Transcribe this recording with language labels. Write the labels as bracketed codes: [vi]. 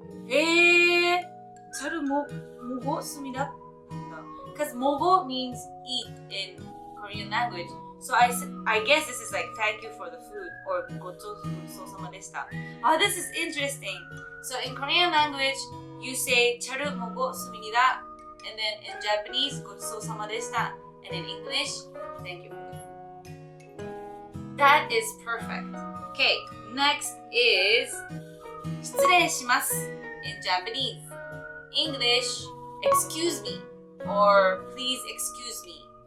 [ko] 잘 먹었습니다. [en] Because 먹어 means eat in Korean language. So I guess this is like thank you for the food or [ja] ごちそうさまでした. [en] This is interesting. So in Korean language, you say [ko] 잘 먹었습니다. [en] And then in Japanese, [ja] ごちそうさまでした. [en] And in English, thank you for the food. That is perfect. Okay, next is [ja] 失礼します [en] in Japanese. English, excuse me or please excuse me.